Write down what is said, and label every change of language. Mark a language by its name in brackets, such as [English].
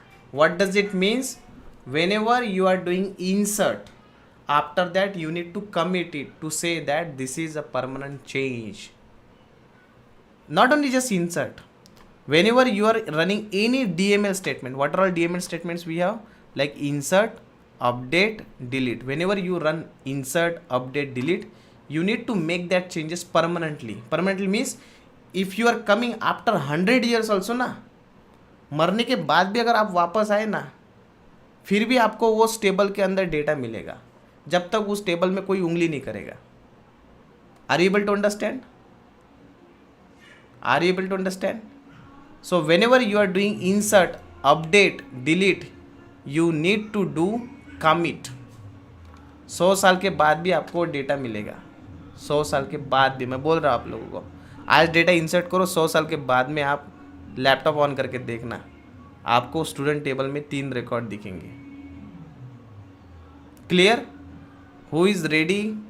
[English] What does it means? Whenever you are doing insert, after that you need to commit it to say that this is a permanent change. Not only just insert, whenever you are running any DML statement, what are all DML statements we have? Like insert, update, delete. Whenever you run insert, update, delete, you need to make that changes permanently. Permanently means if you are coming after 100 years also [Hindi] ना, मरने के बाद भी अगर आप वापस आए ना, फिर भी आपको वो टेबल के अंदर डेटा मिलेगा जब तक उस टेबल में कोई उंगली नहीं करेगा. [English] Are you able to understand? Are you able to understand? So whenever you are doing insert, update, delete, you need to do commit. [Hindi] 100 साल के बाद भी आपको डेटा मिलेगा. 100 साल के बाद भी, मैं बोल रहा हूँ आप लोगों को, आज डेटा इंसर्ट करो, 100 साल के बाद में आप लैपटॉप ऑन करके देखना, आपको स्टूडेंट टेबल में 3 रिकॉर्ड दिखेंगे. [English] Clear? Who is ready?